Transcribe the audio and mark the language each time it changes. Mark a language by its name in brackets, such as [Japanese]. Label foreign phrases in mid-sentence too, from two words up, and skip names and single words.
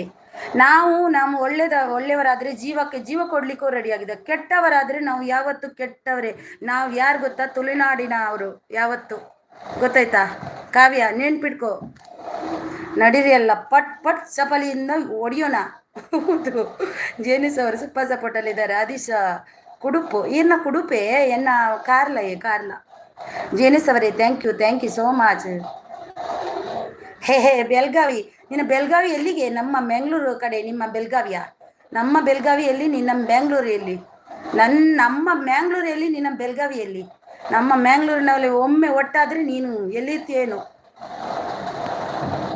[Kannada] ನಾವು ಒಳ್ಳೆಯವರಾದರೆ ಜೀವ ಕೊಡ್ಲಿಕ್ಕೂ ರೆಡಿಯಾಗಿದೆ. ಕೆಟ್ಟವರಾದರೆ ನಾವು ಯಾವತ್ತು ಕೆಟ್ಟವರೇ. ನಾವು ಯಾರು ಗೊತ್ತಾ? ತುಳುನಾಡಿನ ಅವರು ಯಾವತ್ತು, ಗೊತ್ತಾಯ್ತಾ ಕಾವ್ಯ? ನೆನ್ಪಿಟ್ಕೋ, ನಡೀರಿ ಎಲ್ಲ ಪಟ್ ಚಪಲಿಯಿಂದ ಹೊಡಿಯೋಣ. ಹೌದು, ಜೇನಿಸ್ ಅವರು ಸೂಪರ್ ಸಪೋರ್ಟಲ್ಲಿದ್ದಾರೆ. [Tulu] ಆದೀಶ ಕುಡುಪು ಈರ್ನ ಕುಡುಪೆ ಎನ್ನ ಕಾರ್ಲ. [Kannada] ಜೇನಿಸ್ ಅವರೇ [English] thank you so much. [Kannada] ಹೇ ಬೆಳಗಾವಿ, ನಿನ್ನ ಬೆಳಗಾವಿ ಎಲ್ಲಿಗೆ? ನಮ್ಮ ಮ್ಯಾಂಗ್ಳೂರು ಕಡೆ ನಿಮ್ಮ ಬೆಳಗಾವಿಯ? ನಮ್ಮ ಬೆಳಗಾವಿಯಲ್ಲಿ ನಿನ್ನ ಬ್ಯಾಂಗ್ಳೂರಿಯಲ್ಲಿ? ನಮ್ಮ ಮ್ಯಾಂಗ್ಳೂರಲ್ಲಿ ನಿನ್ನ ಬೆಳಗಾವಿಯಲ್ಲಿ? ನಮ್ಮ ಮ್ಯಾಂಗ್ಳೂರಿನಲ್ಲಿ ಒಮ್ಮೆ ಒಟ್ಟಾದರೆ ನೀನು ಎಲ್ಲಿರ್ತೀಯೇನು?